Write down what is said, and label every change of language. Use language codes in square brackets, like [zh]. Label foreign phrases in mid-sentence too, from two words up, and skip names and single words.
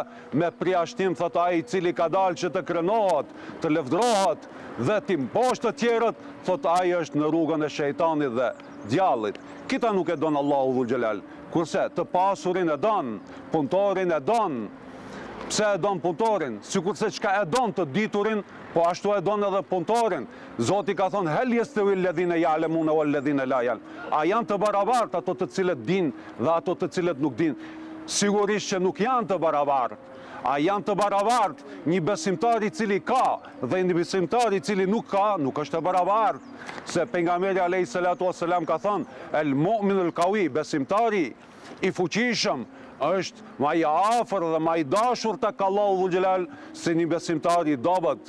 [sq] Me priashtim, thot ai i cili ka dalë që të krenohet, të lëvdrohet dhe të mposhtë të tjerët, thot ai është në rrugën e shejtanit dhe djallit. Kita nuk e don Allahu [ar] ذو الجلال. [sq] Kurse të pasurin e don, punëtorin e don. Pse e don punëtorin? Sikurse çka e don të diturin, po ashtu e don edhe punëtorin. Zoti ka thonë [ar] هل يستوي الذين يعلمون والذين لا يعلمون. [sq] A janë të barabartë ato të cilët dinë dhe ato të cilët nuk dinë? Sigurisht që nuk janë të barabartë. A janë të barabartë një besimtar i cili ka dhe një besimtar i cili nuk ka, nuk është të barabartë. Se pejgamberi [ar] عليه الصلاة والسلام [sq] ka thënë [ar] المؤمن القوي, [sq] besimtari i fuqishëm është ma i afër dhe ma i dashur tek Allahu [ar] ذو الجلال [sq] se një besimtar i dobët.